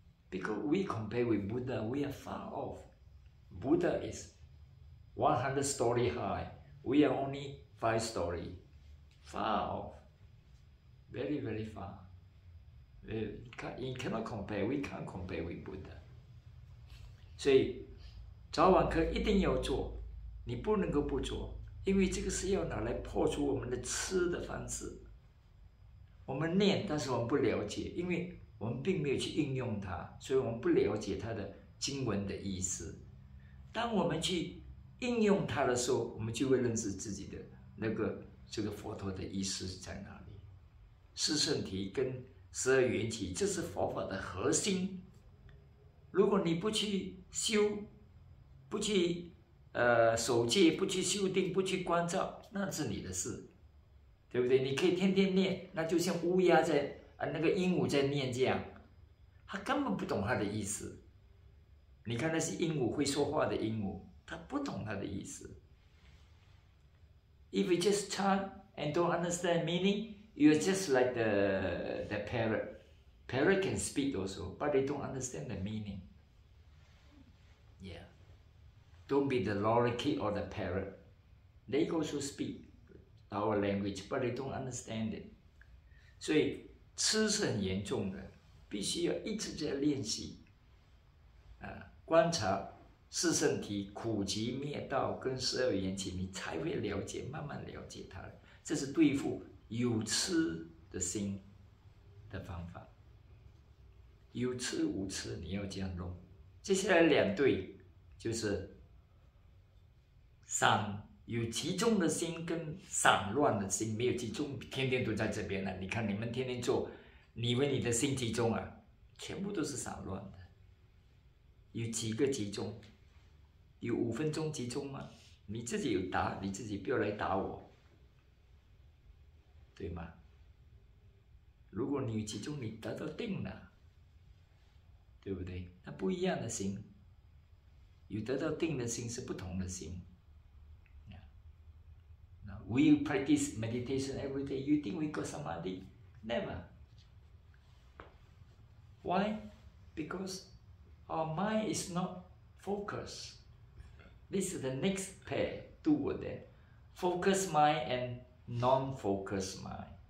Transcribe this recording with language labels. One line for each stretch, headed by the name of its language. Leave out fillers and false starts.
English: Because we compare with Buddha, we are far off. Buddha is 100 story high. We are only 5 story. Far off. Very, very far. You cannot compare. We can't compare with Buddha.
Chinese: 所以早晚课一定要做，你不能够不做，因为这个是要拿来破除我们的痴的方式。我们念，但是我们不了解，因为我们并没有去应用它，所以我们不了解它的经文的意思。当我们去应用它的时候，我们就会认识自己的这个佛陀的意思在哪里。四圣体跟12缘起，这是佛法的核心。如果你不去修，不去守戒，不去修定，不去关照，那是你的事。对不对？你可以天天念，那就像乌鸦在那个鹦鹉在念这样，他根本不懂它的意思。你看那些鹦鹉会说话的鹦鹉，它不懂它的意思。
English: If you just chant and don't understand meaning, you're just like the parrot. Parrot can speak also, but they don't understand the meaning. Yeah. Don't be the lorikeet or the parrot. They also speak our language, but they don't understand it.
Chinese: 所以痴是很严重的，必须要一直在练习。观察四圣体、苦集灭道跟12缘起，你才会了解，慢慢了解它。这是对付有痴的心的方法。有痴无痴，你要这样弄。接下来2对就是有集中的心跟散乱的心，没有集中，天天都在这边了。你看你们天天做，你以为你的心集中啊？全部都是散乱的。有几个集中？有5分钟集中吗？你自己有答，你自己不要来打我，对吗？如果你有集中，你得到定了，对不对？那不一样的心，有得到定的心是不同的心。
English: We practice meditation every day. You think we got samadhi? Never. Why? Because our mind is not focused. This is the next pair, 2 were there. Focused mind and non-focused mind.